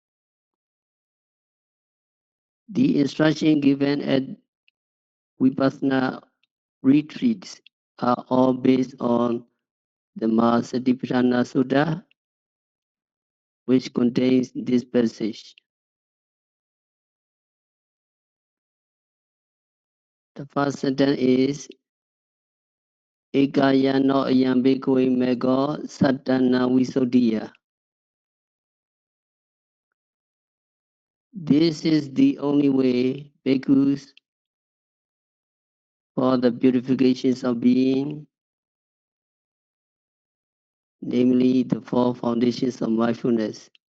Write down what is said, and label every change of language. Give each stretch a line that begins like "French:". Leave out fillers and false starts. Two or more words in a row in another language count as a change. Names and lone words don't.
English: The instruction given at Vipassana retreats are all based on the Satipatthana Sutta, which contains this passage. The first sentence is
Pali: Ekayano ayambekoi mego satana visuddhiya.
English: This is the only way, bhikkhus, for the purifications of being, namely the four foundations of mindfulness.